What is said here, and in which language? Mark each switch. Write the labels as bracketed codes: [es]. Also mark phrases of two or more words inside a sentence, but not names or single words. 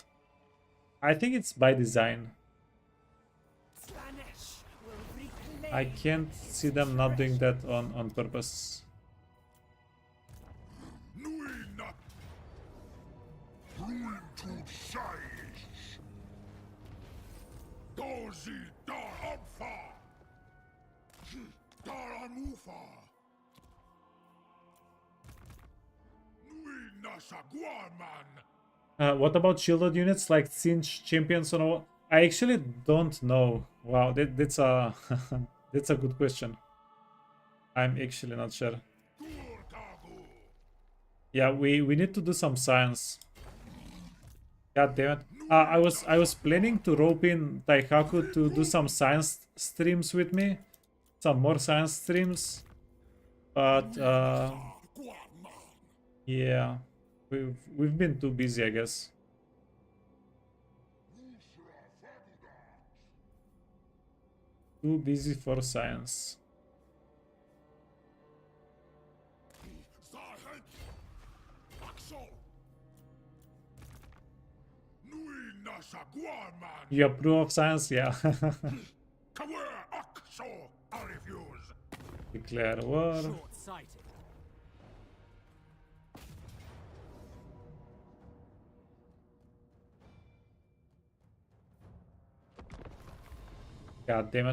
[en] I think it's by design. Spanish will reclaim I can't see them not doing that on purpose. Nuina. Ruin to size. Dozi dar amfa. Dar amufa. Nuina saguaman. What about shielded units like Cinch, Champions, and all? I actually don't know. Wow, that's a that's a good question. I'm actually not sure. Turkagu. Yeah, we need to do some science. God damn it! I was planning to rope in Taihaku to do some science streams with me, some more science streams, but yeah, we've been too busy, I guess. Too busy for science. Zahet. Axo. Nuina saguaman. You approve of science? Yeah. Kawer Axo. I refuse. Declare war. short-sighted. God damn it.